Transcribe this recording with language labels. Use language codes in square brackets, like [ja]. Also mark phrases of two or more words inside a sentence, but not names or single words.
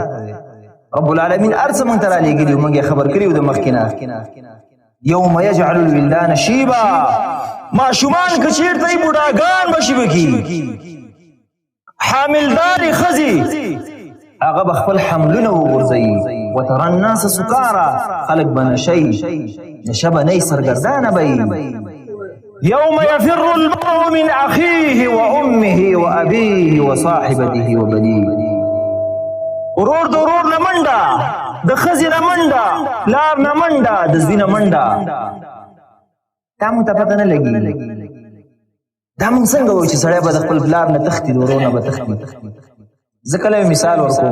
[ar] رب العالمین [ps] هر څه موږ ته رالیږلي، موږ یې خبر کړي و د مخکې نه. [ar] یوم یجعل الولدان شیبا، [ps] ماشومان که چېرته یې بوډاګان به شیبه کېږي. حاملدارې ښځې هغه به خپل حملونه وغورځوي. [ar] وترى الناس سکارا، [ps] خلک به نشئ، نشه به نه یې، سرګردانه به یې. [ar] یوم یفر المرء من اخیه و امه و ابیه و صاحبته و بنیه. [ps] ورور د ورور نه منډه، د ښځې نه منډه، پلار نه منډه، د زوی نه منډه. دا مونږ ته پته نه لګي. دا مونږ څنګه وایو چې سړی به د خپل پلار نه تښتي، د ورور نه به تښتي. زه کله یو مثال ورکوم.